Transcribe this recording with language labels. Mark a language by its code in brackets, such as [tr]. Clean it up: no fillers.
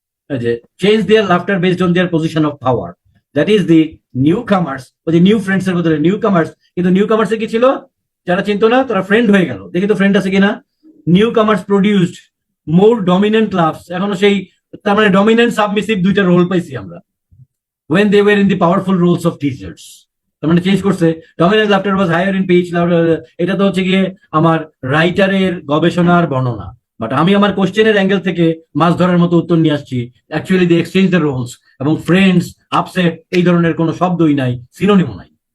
[en] যে change their laughter based on their position of power, that is the new comers. [bn] ওই যে new friends এর ভিতরে নিউ কামার্স, কিন্তু নিউ কামার্স এ কি ছিল? যারা চিনতো না তারা ফ্রেন্ড হয়ে গেল। দেখি তো ফ্রেন্ড আছে কিনা। [en] new comers produced more dominant laughs, [bn] এখনো সেই, তার মানে ডমিনেন্ট সাবমিসিভ দুইটা রোল পাইছি আমরা। [en] when they were in the powerful roles of teachers, [bn] তার মানে চেঞ্জ করছে। [en] Dominant laughter was higher in pitch. [bn] এটা তো হচ্ছে গিয়ে আমার রাইটারের গবেষণার বর্ণনা, বাট আমি আমার কোশ্চেনের অ্যাঙ্গেল থেকে মাছ ধরার মতো উত্তর নিয়ে আসছি। Actually the exchange the Rolle's, এবং ফ্রেন্ডস, আপসেট এই ধরনের কোনো শব্দই নাই, সিনোনিমও নাই।